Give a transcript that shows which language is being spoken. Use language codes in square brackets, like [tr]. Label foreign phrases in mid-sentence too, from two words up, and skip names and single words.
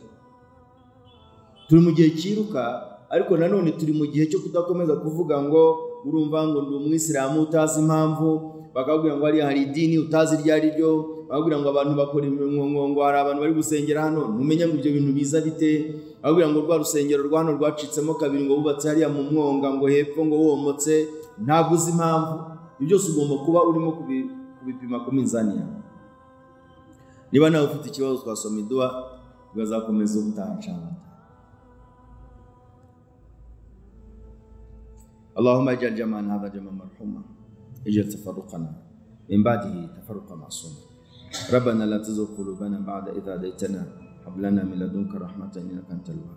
[rw] Turi mu gihe cyiruka, ariko nanone turi mu gihe cyo kudakomeza kuvuga ngo urumva ngo ndi umwisilamu utazi impamvu, bakabwira ngo hari idini utazi iryo ari ryo, bakabwira ngo abantu bakora ngo hari abantu bari gusengera hano, ntumenya ngo ibyo bintu biza bite, bakabwira ngo rwa rusengero rwa hano rwacitsemo kabiri ngo bubatse hariya mu mwonga ngo hepfo ngo womotse, ntabwo uzi impamvu. Ibyo byose ugomba kuba urimo kubipima ku minzani yawe. Niba nawe ufite ikibazo twasoma idua tugazakomeza ubutaha. [ar] اللهم اجعل جمعنا هذا جمعا مرحوما، اجعل تفرقنا من بعده تفرقا معصوما. ربنا لا تزغ قلوبنا بعد إذ هديتنا، هب لنا من لدنك رحمة إنك أنت الوهاب.